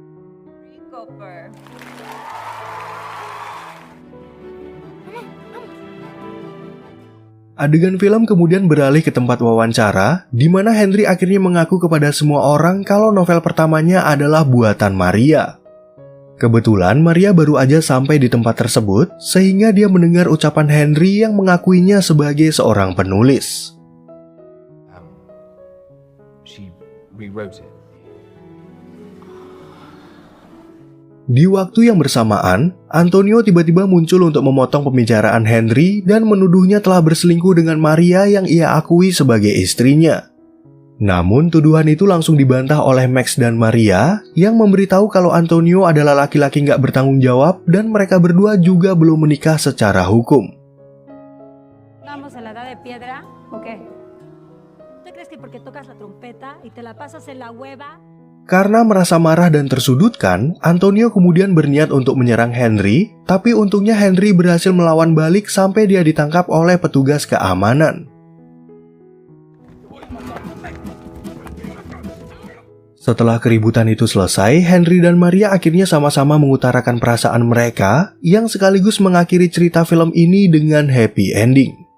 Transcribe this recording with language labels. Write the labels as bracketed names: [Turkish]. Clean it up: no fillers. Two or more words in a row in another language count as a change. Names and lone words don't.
[Indonesian] Adegan film kemudian beralih ke tempat wawancara, di mana Henry akhirnya mengaku kepada semua orang kalau novel pertamanya adalah buatan Maria. Kebetulan Maria baru aja sampai di tempat tersebut, sehingga dia mendengar ucapan Henry yang mengakuinya sebagai seorang penulis. [English] She rewrote it. [Indonesian] Di waktu yang bersamaan, Antonio tiba-tiba muncul untuk memotong pembicaraan Henry dan menuduhnya telah berselingkuh dengan Maria yang ia akui sebagai istrinya. Namun tuduhan itu langsung dibantah oleh Max dan Maria yang memberitahu kalau Antonio adalah laki-laki nggak bertanggung jawab dan mereka berdua juga belum menikah secara hukum. [Spanish] ¿Vamos a la edad de piedra o qué? ¿Tú crees que porque tocas la trompeta y te la pasas en la hueva? [Indonesian] Karena merasa marah dan tersudutkan, Antonio kemudian berniat untuk menyerang Henry, tapi untungnya Henry berhasil melawan balik sampai dia ditangkap oleh petugas keamanan. Setelah keributan itu selesai, Henry dan Maria akhirnya sama-sama mengutarakan perasaan mereka yang sekaligus mengakhiri cerita film ini dengan [English] happy ending.